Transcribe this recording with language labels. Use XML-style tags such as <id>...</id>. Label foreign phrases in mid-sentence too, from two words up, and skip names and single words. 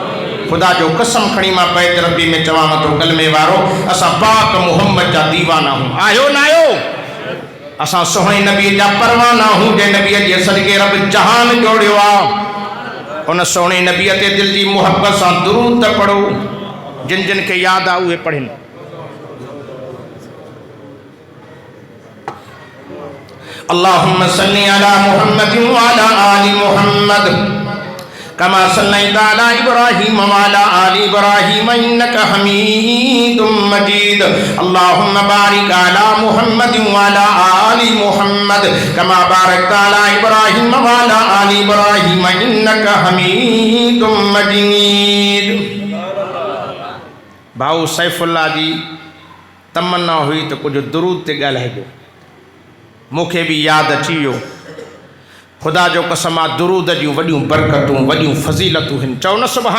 <sd>ख़ुदा जो कसम खणी मां बैत रबी में चवां थो, कलमे वारो असां पाक मुहम्मद जा दीवाना हूं। आयो न आयो? असां सुहिणे नबी जा परवाना हूं, जे नबीअ जे सदके रब जहान जोड़ियो आहे। उन सुहिणे नबीअ ते दिल जी मुहब्बत सां दुरूद त पढ़ो, जिन जिन खे यादि आहे उहे पढ़नि।</sd> <ar>اللهم صل على محمد وعلى آل محمد كما صليت على إبراهيم وعلى آل إبراهيم إنك حميد مجيد. اللهم بارك على محمد وعلى آل محمد كما باركت على إبراهيم وعلى آل إبراهيم إنك حميد مجيد.</ar> <sd>भाऊ सैफुल्लाह जी तमन्ना हुई त कुछ दुरूद ते ॻाल्हाइजो। मूंखे भी याद अची वियो, खुदा जो कसम आहे दुरूद जूं वॾियूं बरकतूं वॾियूं फज़ीलतूं आहिनि।</sd>